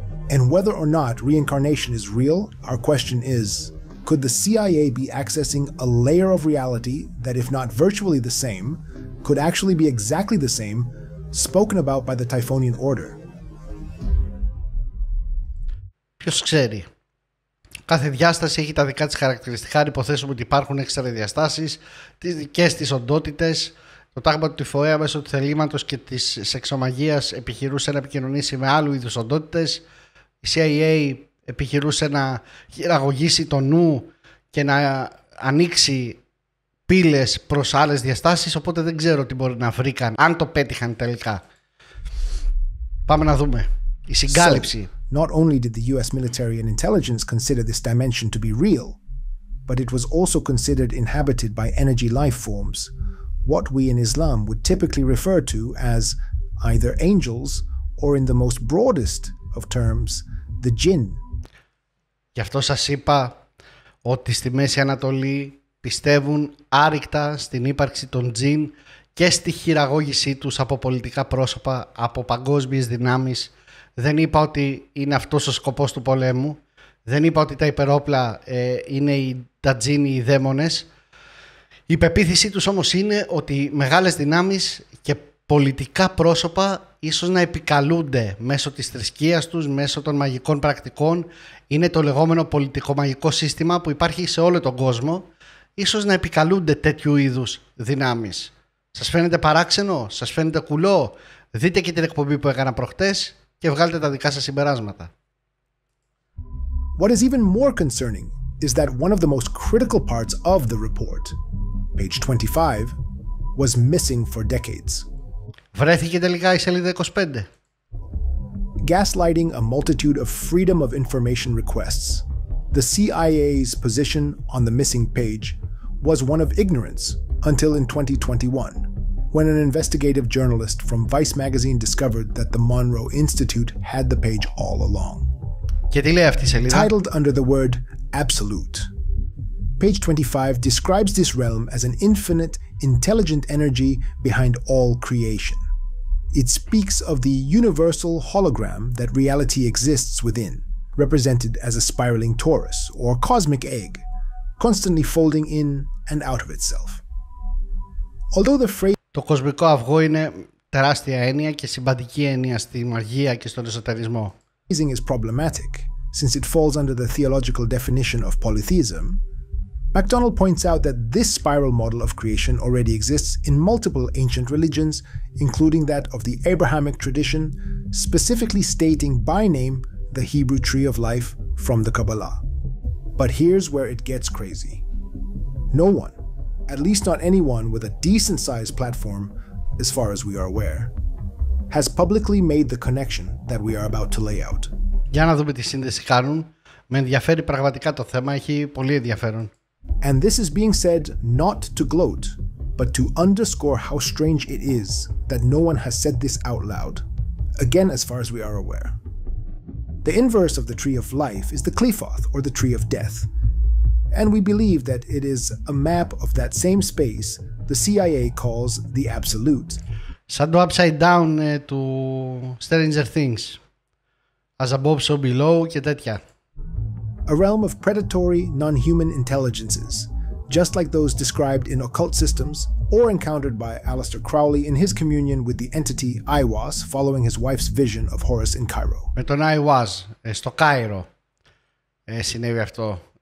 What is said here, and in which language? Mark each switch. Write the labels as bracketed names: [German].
[English] And whether or not reincarnation is real, our question is, could the CIA be accessing a layer of reality that, if not virtually the same, could actually be exactly the same, spoken about by the Typhonian Order? [Greek] Ποιος ξέρει. Κάθε διάσταση έχει τα δικά της χαρακτηριστικά. Αν υποθέσουμε ότι υπάρχουν έξτρα διαστάσεις, τις δικές της οντότητες. Το τάγμα του Τυφωέα μέσω του θελήματος και της σεξομαγείας επιχειρούσε να επικοινωνήσει με άλλου είδους οντότητες. Η CIA επιχειρούσε να χειραγωγήσει το νου και να ανοίξει πύλες προς άλλες διαστάσεις, οπότε δεν ξέρω τι μπορεί να βρήκαν, αν το πέτυχαν τελικά. Πάμε να δούμε. Η συγκάλυψη. [English] Not only did the US military and intelligence consider this dimension to be real, but it was also considered inhabited by energy life forms, what we in Islam would typically refer to as either angels or, in the most broadest of terms, the jinn. [Greek] Γι' αυτό σας είπα ότι στη Μέση Ανατολή πιστεύουν άρρηκτα στην ύπαρξη των τζιν και στη χειραγώγησή τους από πολιτικά πρόσωπα, από παγκόσμιες δυνάμεις. Δεν είπα ότι είναι αυτός ο σκοπός του πολέμου. Δεν είπα ότι τα υπερόπλα είναι τα τζιν ή οι δαίμονες. Η πεποίθησή τους όμως είναι ότι μεγάλες δυνάμεις και πολιτικά πρόσωπα ίσως να επικαλούνται μέσω της θρησκείας τους, μέσω των μαγικών πρακτικών. Είναι το λεγόμενο πολιτικό-μαγικό σύστημα που υπάρχει σε όλο τον κόσμο. Ίσως να επικαλούνται τέτοιου είδους δυνάμεις. Σας φαίνεται παράξενο? Σας φαίνεται κουλό? Δείτε και την εκπομπή που έκανα προχτές και βγάλτε τα δικά σας συμπεράσματα. [English] What is even more concerning is that one of the most critical parts of the report, page 25, was missing for decades. [Greek] Βρέθηκε τελικά η σελίδα 25. [English] Gaslighting a multitude of freedom of information requests, the CIA's position on the missing page was one of ignorance until in 2021, when an investigative journalist from Vice magazine discovered that the Monroe Institute had the page all along. [Greek] Και τι λέει αυτή η σελίδα? [English] Titled under the word absolute. Page 25 describes this realm as an infinite, intelligent energy behind all creation. It speaks of the universal hologram that reality exists within, represented as a spiraling torus or cosmic egg, constantly folding in and out of itself. Although the phrase [Greek] Το κοσμικό αυγό είναι τεράστια έννοια και συμπαντική έννοια στη μαγεία και στον εσωτερισμό. [English] is problematic, since it falls under the theological definition of polytheism, McDonnell points out that this spiral model of creation already exists in multiple ancient religions, including that of the Abrahamic tradition, specifically stating by name the Hebrew tree of life from the Kabbalah. But here's where it gets crazy. No one, at least not anyone with a decent-sized platform, as far as we are aware, has publicly made the connection that we are about to lay out. [Greek] Για να δούμε τι σύνδεση κάνουν. Με ενδιαφέρει πραγματικά το θέμα, έχει πολύ ενδιαφέρον. [English] And this is being said not to gloat, but to underscore how strange it is that no one has said this out loud, again as far as we are aware. The inverse of the tree of life is the Qliphoth, or the tree of death, and we believe that it is a map of that same space the CIA calls the absolute. [Greek] Σαν το upside down του Stranger Things. [English] As above, so below [Greek] και τέτοια. [English] A realm of predatory, non-human intelligences, just like those described in occult systems or encountered by Aleister Crowley in his communion with the entity Aiwass following his wife's vision of Horus in Cairo. [Greek] Με τον Aiwass, στο Κάιρο συνέβη αυτό.